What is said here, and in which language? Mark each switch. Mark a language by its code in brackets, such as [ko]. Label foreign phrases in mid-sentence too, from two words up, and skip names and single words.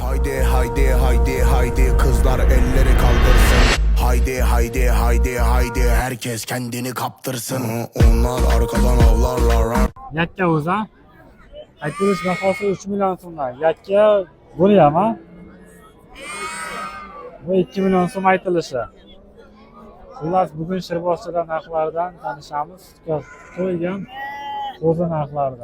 [tr] Haydi haydi haydi haydi kızlar elleri kaldırsın. Haydi haydi haydi haydi herkes kendini kaptırsın. Onlar arkadan avlarlar. [uz] Yakka o'za. Aytilish bahosi 3 million so'mdan. Yakka bo'lyapti ha. Bu 2 million so'm aytilishi. Xullas bugun Shirbozchada narxlaridan tanishamiz. To'ygan qo'zi narxlaridan.